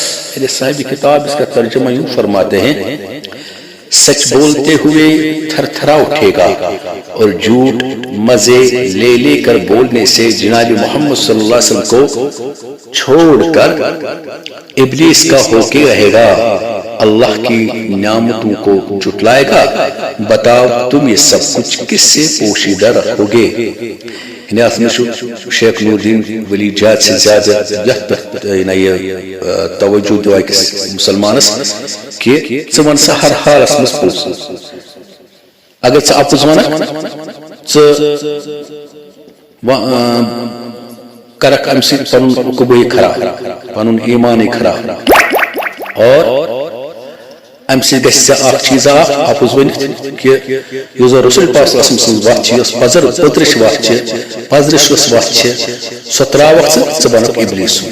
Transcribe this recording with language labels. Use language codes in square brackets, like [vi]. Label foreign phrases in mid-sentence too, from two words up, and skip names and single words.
[ur] میرے صاحب کتاب اس کا ترجمہ یوں فرماتے ہیں سچ بولتے ہوئے تھر تھرا اٹھے گا اور جھوٹ مزے لے لے کر بولنے سے جناب محمد صلی اللہ علیہ وسلم کو چھوڑ کر ابلیس کا ہو کے رہے گا. اللہ کی نعمتوں کو جھٹلائے گا. بتاؤ تم یہ سب کچھ کس سے پوشیدہ رکھو گے. [ks] شیخ نور الدین ولی جات سے زیادہ توجہ دو أکس مسلمانس کہ ژٕ ون سا ہر حالس مز پوٚز. اگر ژٕ اپُز ونکھ ژٕ کرکھ امہِ سۭتۍ پنُن عقوبے خراب پنُن ایمانے خراب. اور امہِ سۭتۍ گژھِ ژےٚ اکھ چیٖز اپُز ؤنِتھ کہِ یُس زن رسول پاک صلی اللہ علیہ وسلم سٕنٛز وتھ چھِ یۄس پٔترِش وتھ چھِ پزرِش یۄس وتھ چھِ سۄ تراوکھ ژٕ بنکھ ابلیس سُنٛد.